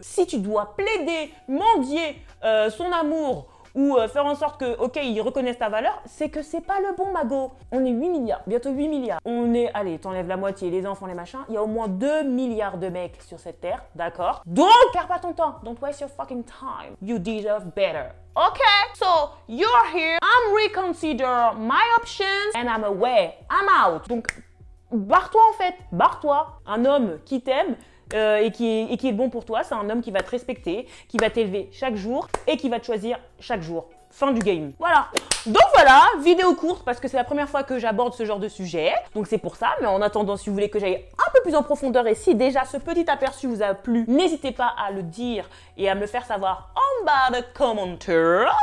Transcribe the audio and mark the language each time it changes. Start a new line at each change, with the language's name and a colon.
French: Si tu dois plaider, mendier son amour ou faire en sorte que, ok, il reconnaisse ta valeur, c'est que c'est pas le bon magot. On est 8 milliards, bientôt 8 milliards. On est, allez, t'enlèves la moitié, les enfants, les machins, il y a au moins 2 milliards de mecs sur cette terre, d'accord? Donc, perds pas ton temps.
English: Don't waste your fucking time. You deserve better. Okay, so you're here, I'm reconsider my options and I'm away, I'm out.
French: Donc, barre-toi en fait, barre-toi. Un homme qui t'aime et qui est bon pour toi, c'est un homme qui va te respecter, qui va t'élever chaque jour et qui va te choisir chaque jour. Fin du game. Voilà. Donc voilà, vidéo courte parce que c'est la première fois que j'aborde ce genre de sujet. Donc c'est pour ça, mais en attendant, si vous voulez que j'aille un peu plus en profondeur et si déjà ce petit aperçu vous a plu, n'hésitez pas à le dire et à me le faire savoir en bas de commentaire.